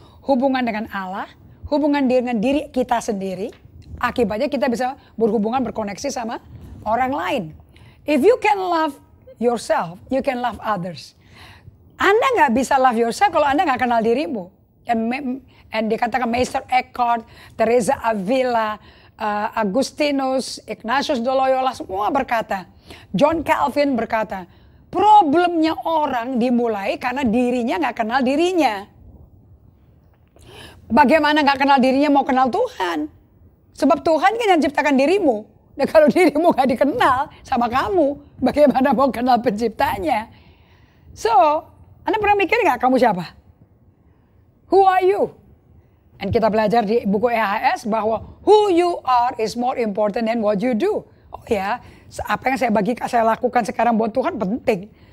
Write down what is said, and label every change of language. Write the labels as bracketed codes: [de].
[id] Hubungan dengan Allah, hubungan dengan diri kita sendiri, akibatnya kita bisa berhubungan, berkoneksi sama orang lain. [en] If you can love yourself, you can love others. [id] Anda nggak bisa [en] love yourself [id] kalau Anda nggak kenal dirimu. And dikatakan Meister Eckhart, Teresa Avila, Agustinus, Ignatius de Loyola, semua berkata. John Calvin berkata, problemnya orang dimulai karena dirinya nggak kenal dirinya. Bagaimana gak kenal dirinya mau kenal Tuhan? Sebab Tuhan kan yang ciptakan dirimu. Dan kalau dirimu gak dikenal sama kamu, bagaimana mau kenal penciptanya? So, Anda pernah mikir gak kamu siapa? [en] Who are you? [id] Dan kita belajar di buku EHS bahwa [en] who you are is more important than what you do. [id] Oh ya, apa yang saya lakukan sekarang buat Tuhan penting.